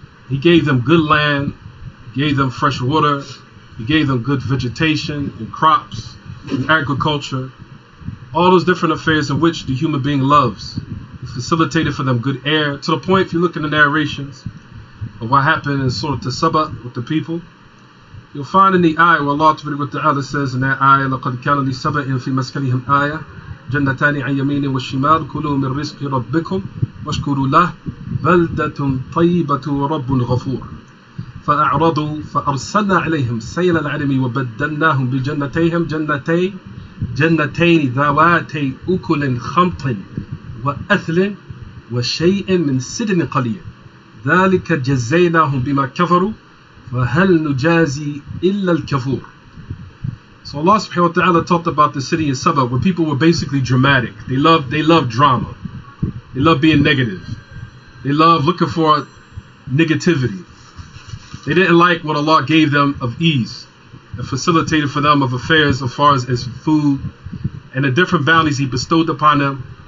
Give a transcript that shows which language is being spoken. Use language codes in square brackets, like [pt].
[en] He gave them good land, He gave them fresh water, He gave them good vegetation and crops and agriculture, all those different affairs in which the human being loves. He facilitated for them good air, to the point, if you look in the narrations of what happened in Surah Saba with the people, you'll find in the ayah where Allah Ta'ala says in that ayah, [ar] لَقَدْ كَانَ لِسَبَإٍ فِي مَسْكَنِهِمْ آيَةٌ جنتان عن يمين والشمال كلوا من رزق ربكم واشكروا له بلدة طيبة ورب غفور فأعرضوا فأرسلنا عليهم سيل العلم وبدلناهم بجنتيهم جنتين ذواتي أكل خمط وأثل وشيء من سدر قليل ذلك جزيناهم بما كفروا وهل نجازي إلا الكفور. [en] So Allah subhanahu wa ta'ala talked about the city in Sabah where people were basically dramatic. They love drama. They love being negative. They love looking for negativity. They didn't like what Allah gave them of ease and facilitated for them of affairs as far as food and the different bounties He bestowed upon them.